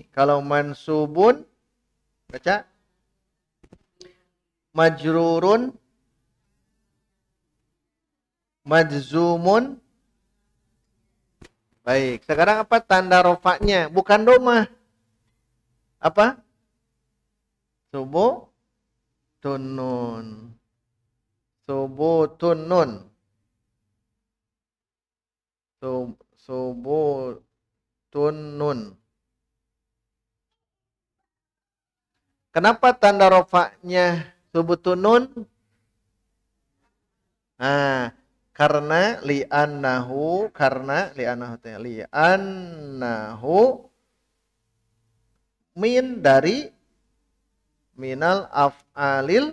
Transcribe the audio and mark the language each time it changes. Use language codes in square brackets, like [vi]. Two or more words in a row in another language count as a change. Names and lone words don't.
[id] Kalau mansubun baca [ar] مجرور، مجزوم. [id] Baik, sekarang apa tanda rofaknya? Bukan domah. Apa? [ar] ثبوت النون. ثبوت النون. ثبوت النون. [id] Kenapa tanda rofaknya [ar] ثبوت النون? [id] Nah, karena [ar] لأنه من [id] dari [ar] من الأفعال.